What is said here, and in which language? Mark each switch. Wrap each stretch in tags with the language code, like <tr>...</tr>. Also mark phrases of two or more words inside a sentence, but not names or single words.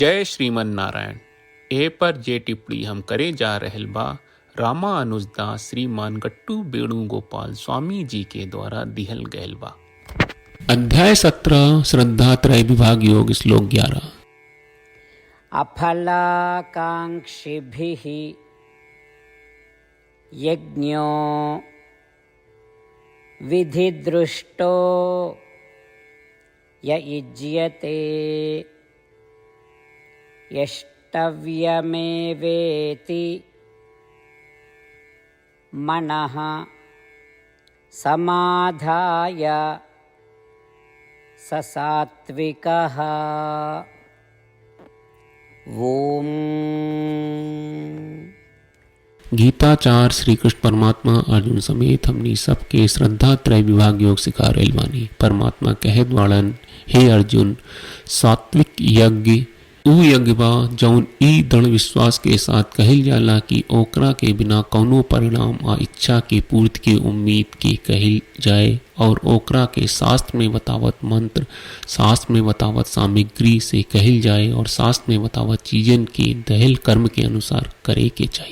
<bho>जय श्रीमन नारायण। ए पर जे टिप्पणी हम करे जा रहल बा रामानुजदास श्रीमान गट्टू वेणुगोपाल स्वामी जी के द्वारा दिहल गयल बा। अध्याय 17 श्रद्धा त्रय विभाग योग श्लोक 11।</bho> <sa>अफलाकांक्षिभिः यज्ञो विधिदृष्टो य युज्यते यष्टव्यमेवेति मनः समाधाय स सात्विकः। ओम।</sa> <bho>गीताचार श्री कृष्ण परमात्मा अर्जुन समेत हमनी सबके श्रद्धा त्रय विभाग योग सिखा रहल बानी। परमात्मा कहत वाड़न, हे अर्जुन, सात्विक यज्ञ ऊ यज्ञ बा जौन ई दृढ़ विश्वास के साथ कहल जाला कि ओकरा के बिना कौनो परिणाम आ इच्छा के पूर्ति के उम्मीद के कहल जाए और ओकरा के शास्त्र में बतावत मंत्र, शास्त्र में बतावत सामग्री से कहल जाए और शास्त्र में बतावत चीजन के दहल कर्म के अनुसार करे के चाहिए।</bho>